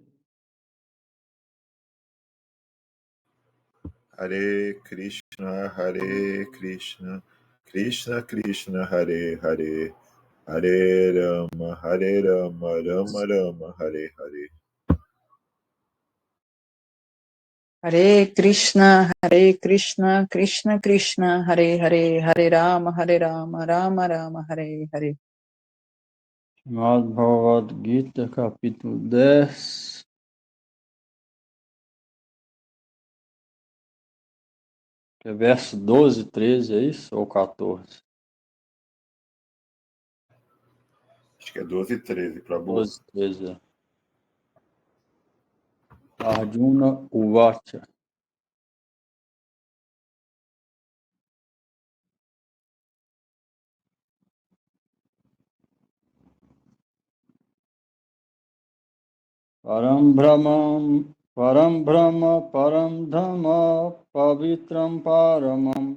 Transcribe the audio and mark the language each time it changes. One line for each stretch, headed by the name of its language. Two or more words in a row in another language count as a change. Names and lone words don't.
Sanskrit: हरे कृष्ण कृष्ण कृष्ण हरे हरे हरे राम राम राम हरे हरे. हरे कृष्ण कृष्ण कृष्ण हरे हरे हरे राम राम राम हरे हरे.
Portuguese: Srimad Bhagavad Gita, capítulo 10. Que é verso 12, 13, é isso? Ou 14? Acho que é 12 e 13, Prabhu. 12, 13, é.
Sanskrit: अर्जुन उवाच. परम् ब्रह्म परम् धम्म पवित्रम् परमम्